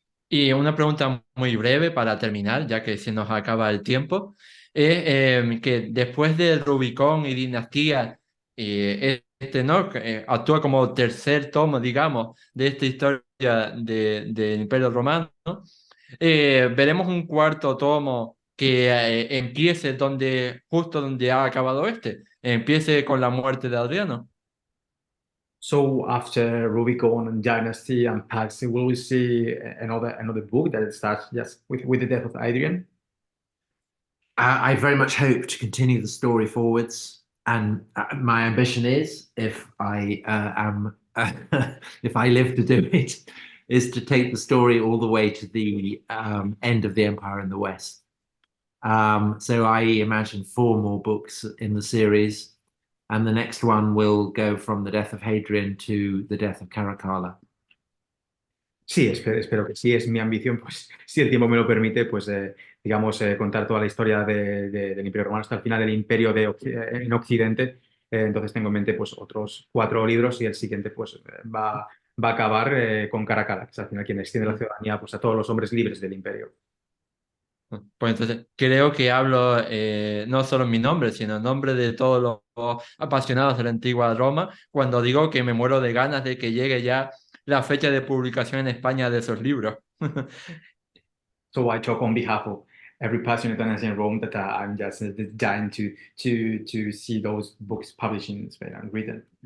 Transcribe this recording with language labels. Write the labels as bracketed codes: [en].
[es] Y una pregunta muy breve para terminar, ya que se nos acaba el tiempo, es que después de Rubicón y Dinastía, este no actúa como tercer tomo, digamos, de esta historia del Imperio Romano. Veremos un cuarto tomo que empiece justo donde ha acabado este, empiece con la muerte de Adriano. [en] So after Rubicon and Dynasty and Pax, will we see another book that starts just with the death of Adrian? I very much hope to continue the story forwards, and my ambition is, if I am, if I live to do it, is to take the story all the way to the end of the empire in the West. So I imagine 4 more books in the series, and the next one will go from the death of Hadrian to the death of Caracalla. [es] Sí, espero que sí, es mi ambición, pues si el tiempo me lo permite, pues digamos, contar toda la historia del Imperio Romano hasta el final del Imperio en Occidente. Entonces tengo en mente pues otros 4 libros y el siguiente pues va a acabar con Caracalla, que es al final quien extiende la ciudadanía pues, a todos los hombres libres del Imperio. Pues entonces creo que hablo no solo en mi nombre, sino en nombre de todos los apasionados de la antigua Roma, cuando digo que me muero de ganas de que llegue ya la fecha de publicación en España de esos libros. [en] So I talk on behalf of every passionate Dynasty in Rome that I'm just dying to see those books published in Spain and written.